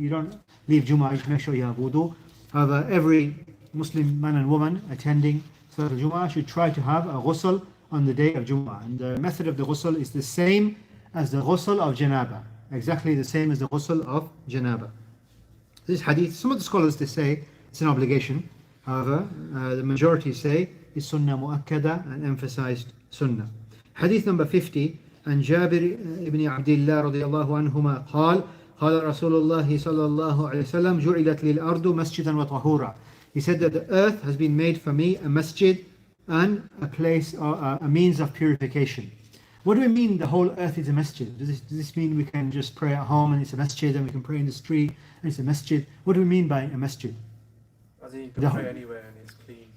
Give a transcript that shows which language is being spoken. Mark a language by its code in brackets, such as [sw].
[en] You don't leave Jumu'ah, you make sure you have wudu. However, every Muslim man and woman attending Salat al-Jumu'ah should try to have a ghusl on the day of Jumu'ah. And the method of the ghusl is the same as the ghusl of janaba. Exactly the same as the ghusl of janaba. This hadith, some of the scholars, they say it's an obligation. However, the majority say it's sunnah mu'akkada, and emphasized sunnah. Hadith number 50, [ar] عن جابر بن عبد الله رضي الله عنهما قال قال رسول الله صلى الله عليه وسلم جعلت للأرض مسجدا وطهورا. [en] He said that the earth has been made for me a masjid and a place or a means of purification. What do we mean the whole earth is a masjid? Does this mean we can just pray at home and it's a masjid, and we can pray in the street and it's a masjid? What do we mean by a masjid? I think you can pray anywhere and it's clean.